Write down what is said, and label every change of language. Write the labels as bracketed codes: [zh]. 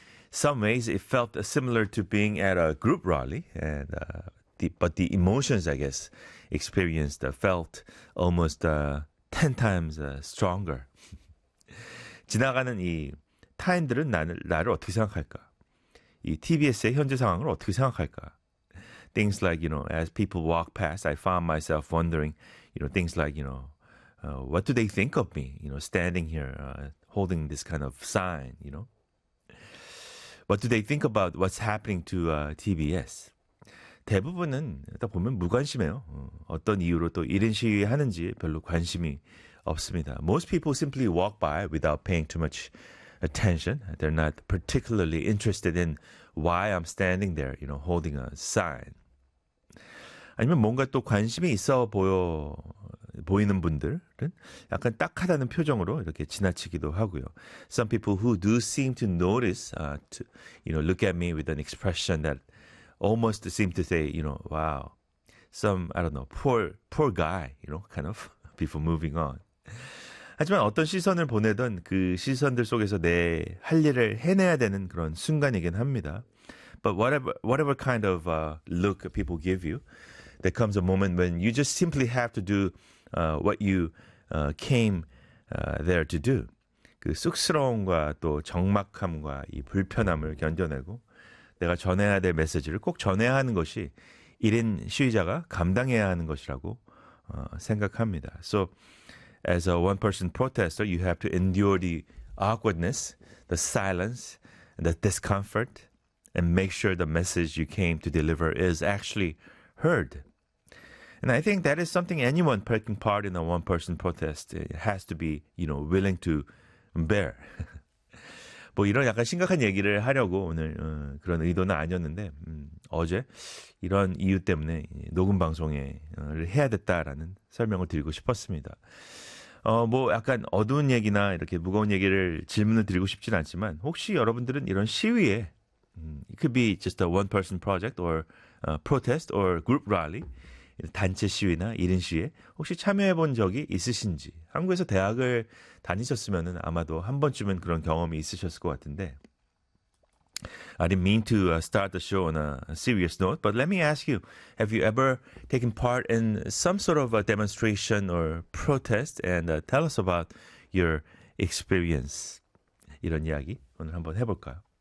[en] Some ways it felt similar to being at a group rally, but the emotions I guess experienced felt almost 10 times stronger. [ko] 지나가는 이 타인들은 나를 어떻게 생각할까? 이 TBS의 현재 상황을 어떻게 생각할까? [en] Things like, as people walk past, I found myself wondering, things like, what do they think of me, standing here, holding this kind of sign, What do they think about what's happening to TBS? [ko] 대부분은 딱 보면 무관심해요. 어떤 이유로 또 1인 시위 하는지 별로 관심이 없습니다. [en] Most people simply walk by without paying too much attention. They're not particularly interested in why I'm standing there, holding a sign. [ko] 아니면 뭔가 또 관심이 있어 보이는 분들은 약간 딱하다는 표정으로 이렇게 지나치기도 하고요. [en] Some people who do seem to notice, look at me with an expression that almost seem to say, wow, some, I don't know, poor guy, kind of, before moving on. [ko] 하지만 어떤 시선을 보내든 그 시선들 속에서 내할 일을 해내야 되는 그런 순간이긴 합니다. [en] But whatever kind of look people give you, there comes a moment when you just simply have to do what you came there to do. [ko] 그 쑥스러움과 또 적막함과 이 불편함을 견뎌내고 내가 전해야 될 메시지를 꼭 전해야 하는 것이 1인 시위자가 감당해야 하는 것이라고 생각합니다. [en] So, as a one-person protester, you have to endure the awkwardness, the silence, the discomfort, and make sure the message you came to deliver is actually heard. And I think that is something anyone taking part in a one-person protest has to be, willing to bear. [ko] 뭐 이런 약간 심각한 얘기를 하려고 오늘 그런 의도는 아니었는데 어제 이런 이유 때문에 녹음 방송을 해야 됐다라는 설명을 드리고 싶었습니다. 뭐 약간 어두운 얘기나 이렇게 무거운 얘기를 질문을 드리고 싶진 않지만 혹시 여러분들은 이런 시위에 [en] it could be just a one-person project or protest or group rally. [ko] 단체 시위나 1인 시위에 혹시 참여해 본 적이 있으신지, 한국에서 대학을 다니셨으면 아마도 한 번쯤은 그런 경험이 있으셨을 것 같은데. [en] I didn't mean to start the show on a serious note, but let me ask you, have you ever taken part in some sort of a demonstration or protest and tell us about your experience? [ko] 이런 이야기 오늘 한번 해볼까요?